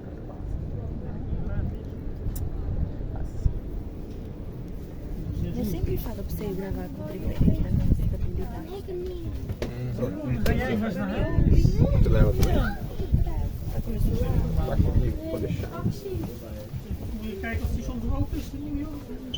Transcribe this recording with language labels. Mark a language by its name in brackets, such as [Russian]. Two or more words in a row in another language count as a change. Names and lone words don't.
[Portuguese] Eu sempre falo pra você ir gravar com o tripé aqui na minha estabilidade. Ganhei, mas não é? Você leva também? Tá comigo, pode deixar. [Dutch] E kijk, als die soms open is, dan moet je ook.